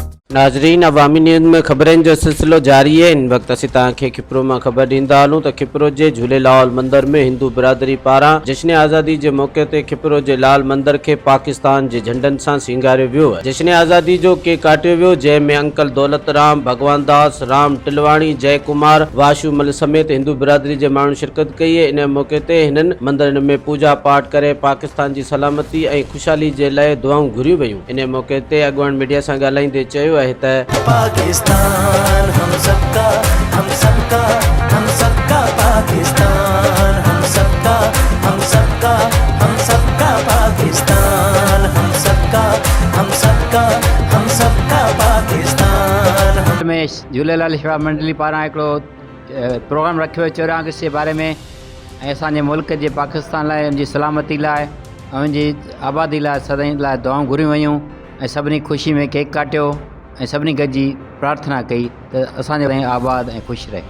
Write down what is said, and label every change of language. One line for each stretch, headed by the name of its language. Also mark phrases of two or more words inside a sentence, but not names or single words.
Sindhi: नाजरीन, अवामी न्यूज़ में खबरनि जो सिलसिलो जारी है। इन वक्त असीं तव्हांखे खिपरो में खबर ॾींदा हलूं त खिपरो जे झूलेलाल मंदिर में हिंदू बिरादरी पारां जश्न आज़ादी जे मौके ते खिपरो जे लाल मंदिर खे पाकिस्तान जे झंडनि सां सिंगारियो वियो आहे। जश्न आज़ादी जो केक काटियो वियो, जंहिंमें अंकल दौलत राम, भगवान दास, राम टिलवाणी, जय कुमार, वाशूमल समेत हिंदू बिरादरी जे माण्हू शिरकत कई है। इन मौके ते हिननि मंदिरनि में पूजा पाठ करे पाकिस्तान जी सलामती ऐं ख़ुशहाली जे लाइ दुआऊं घुरियूं वयूं। इन मौके ते अॻुवान मीडिया सां ॻाल्हाईंदे चयो आहे त
Urdu: پاکستان ہم سب کا، ہم سب کا، ہم سب کا پاکستان، ہم سب کا، ہم سب کا، ہم سب کا پاکستان، ہم سب کا، ہم سب کا، ہم سب کا پاکستان.
Sindhi: में झूलेलाल शेवा मंडली पारां हिकिड़ो प्रोग्राम रखियो 14 अगस्त जे बारे में ऐं असांजे मुल्क जे पाकिस्तान लाइ, उनजी सलामती लाइ ऐं उनजी आबादी लाइ सदाईं लाइ दुआऊं घुरियूं वयूं ऐं सभिनी ख़ुशी में केक काटियो ऐं सभिनी गॾिजी प्रार्थना कई त असांजो आबाद ऐं ख़ुशि रहे।